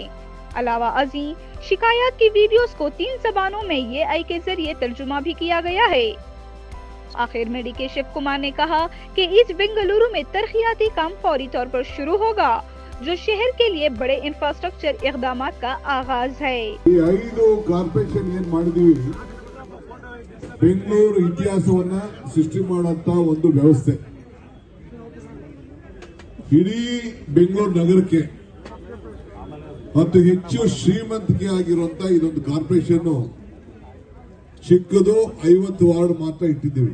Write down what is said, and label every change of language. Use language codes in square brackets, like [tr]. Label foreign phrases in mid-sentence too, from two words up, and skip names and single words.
[ur] علاوہ اجی شکایت کی ویڈیوز کو 3 زبانوں میں اے آئی کے ذریعے ترجمہ بھی کیا گیا ہے. آخر میں ڈی کے شیو کمار نے کہا کہ ایسٹ بنگلورو میں ترقیاتی کام فوری طور پر شروع ہوگا، جو شہر کے لیے بڑے انفراسٹرکچر اقدامات کا آغاز ہے. [kn] 5 ಕಾರ್ಪೊರೇಷನ್ ಏನ್ ಮಾಡಿದೀವಿ, ಬೆಂಗಳೂರು ಇತಿಹಾಸವನ್ನ ಸೃಷ್ಟಿ ಮಾಡುವಂತ ಒಂದು ವ್ಯವಸ್ಥೆ ಇಡೀ ಬೆಂಗಳೂರು ನಗರಕ್ಕೆ ಮತ್ತು ಹೆಚ್ಚು ಶ್ರೀಮಂತಿಕೆ ಆಗಿರುವಂತ ಇದೊಂದು ಕಾರ್ಪೊರೇಷನ್ ಚಿಕ್ಕದು 50 ವಾರ್ಡ್ ಮಾತ್ರ ಇಟ್ಟಿದ್ದೀವಿ.